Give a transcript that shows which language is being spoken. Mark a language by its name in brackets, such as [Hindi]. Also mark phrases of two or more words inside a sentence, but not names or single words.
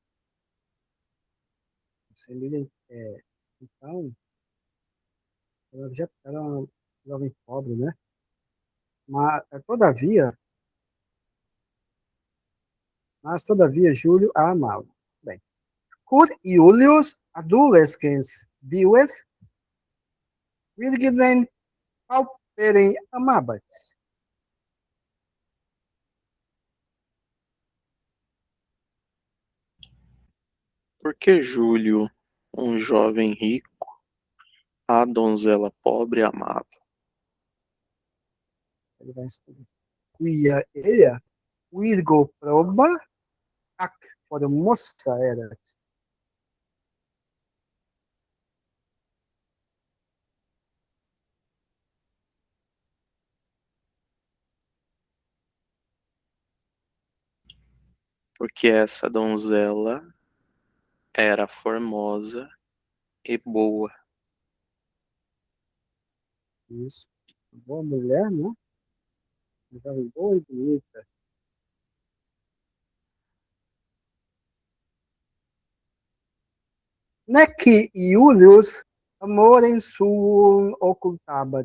[Portuguese] Emília, então, ela já era uma jovem pobre, né? Mas todavia, Júlio a amava. Bem, [Latin] cur Iulius adolescens dives virginem pauperem amabat. [Portuguese] Por que Júlio, um jovem rico, a donzela pobre amava? Ele vai responder. [Latin] Quia ea virgo proba ac formosa erat. [Portuguese] Porque essa donzela era formosa e boa. Isso. Boa mulher, né? Uma jovem boa e bonita. [Latin] Nec Iulius amorem suum occultabat.